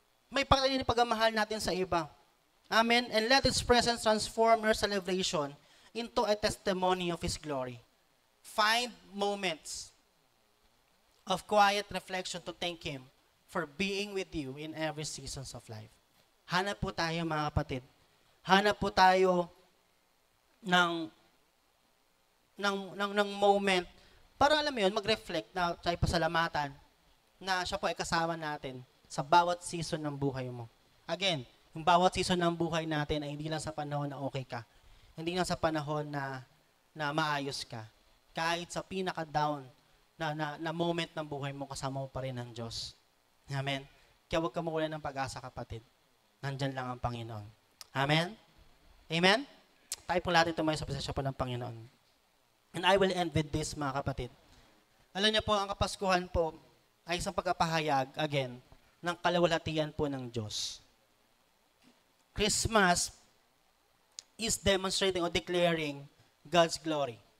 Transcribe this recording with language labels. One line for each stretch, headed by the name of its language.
Filipino: May pagmamahal natin sa iba. Amen?
English: And let His presence transform your celebration into a testimony of His glory. Find moments of quiet reflection to thank Him for being with you in every seasons of life.
Filipino: Hanap po tayo, mga kapatid. Hanap po tayo ng moment para, alam mo yun, mag-reflect na tayo pasalamatan na siya po ay kasama natin sa bawat season ng buhay mo. Again, yung bawat season ng buhay natin ay hindi lang sa panahon na okay ka. Hindi lang sa panahon na maayos ka. Kahit sa pinaka-down na moment ng buhay mo, kasama mo pa rin ng Diyos. Amen? Kaya huwag ka mawalan ng pag-asa, kapatid. Nandyan lang ang Panginoon. Amen? Amen? Tayo po lahat ito may sa presensya po ng Panginoon.
English: And I will end with this,
Filipino: mga kapatid. Alam niyo po, ang Kapaskuhan po ay isang pagpapahayag, again, ng kalawalhatian po ng Diyos.
English: Christmas is demonstrating or declaring God's glory.